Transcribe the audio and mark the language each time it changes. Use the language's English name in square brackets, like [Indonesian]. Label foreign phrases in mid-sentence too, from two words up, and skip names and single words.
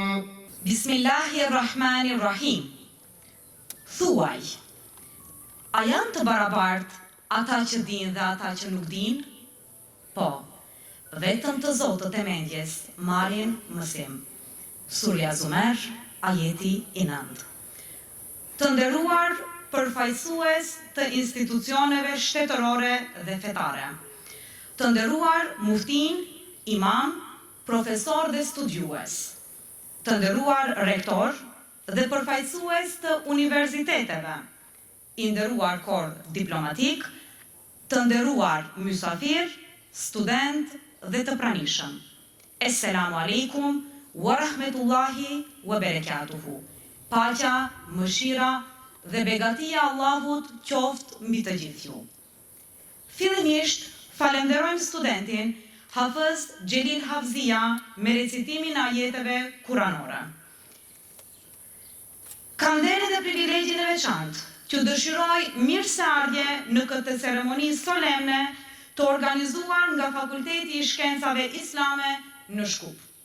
[Arabic] Bismillahirrahmanirrahim. [Albanian] Thuaj, a janë të barabartë ata që dinë dhe ata që nuk dinë? Po, vetëm të zotët e mendjes marrin mësim. Surja Zumer, ajeti i 9. Të nderuar përfaqësues të institucioneve shtetërore dhe fetare, të nderuar muftin, imam, profesor dhe studiues, të nderuar rektor dhe përfaqësues të universiteteve, i nderuar kor diplomatik, të nderuar mysafir, student dhe të pranishëm. [Arabic] السلام عليكم ورحمة الله وبركاته. [Albanian] Paqja, mëshira dhe begatia Allahut qoftë mbi të gjithë ju. Fillimisht, falenderojmë studentin Hafez Xhelil Hafzia me recitimin e ajeteve kuranore. Kam nderin dhe privilegjin e veçantë që dëshiroj mirëseardhje në këtë ceremoni solemne të organizuar nga Fakulteti i Shkencave Islame në Shkup.